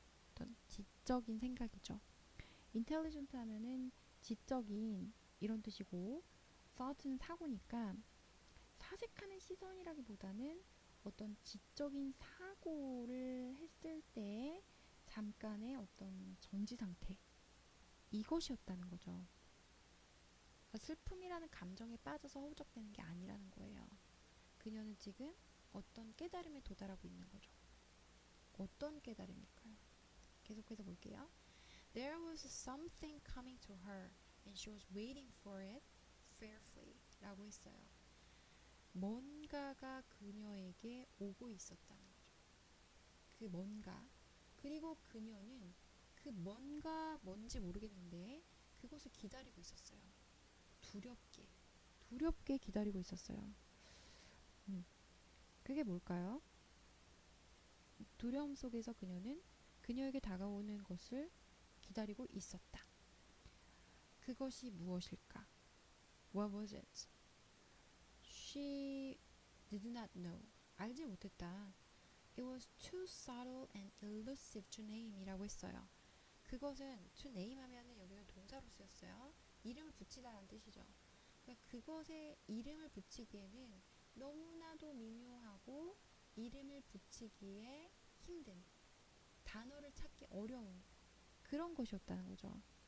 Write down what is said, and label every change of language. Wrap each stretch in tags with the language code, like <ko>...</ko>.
<ko>어떤 지적인 생각이죠. intelligent 하면은 지적인 이런 뜻이고 thought는 사고니까 사색하는 시선이라기보다는 어떤 지적인 사고를 했을 때 잠깐의 어떤 정지 상태 이것이었다는 거죠. 그러니까 슬픔이라는 감정에 빠져서 허우적대는 게 아니라는 거예요. 그녀는 지금 어떤 깨달음에 도달하고 있는 거죠. 어떤 깨달음일까요? 계속해서 볼게요.</ko> <en>There was something coming to her and she was waiting for it fearfully</en> <ko>라고 했어요. 뭔가가 그녀에게 오고 있었다는 거죠. 그 뭔가. 그리고 그녀는 그 뭔가 뭔지 모르겠는데 그것을 기다리고 있었어요. 두렵게. 두렵게 기다리고 있었어요. 그게 뭘까요? 두려움 속에서 그녀는 그녀에게 다가오는 것을 기다리고 있었다. 그것이 무엇일까?</ko> <en>What was it? She did not know.</en> <ko>알지 못했다.</ko> <en>It was too subtle and elusive to name</en> <ko>이라고 했어요. 그것은</ko> <en>to name</en> <ko>하면은 여기는 동사로 쓰였어요. 이름을 붙이다라는 뜻이죠. 그러니까 그것에 이름을 붙이기에는 너무나도 미묘하고 이름을 붙이기에 힘든 단어를 찾기 어려운 그런 것이었다는 거죠.</ko>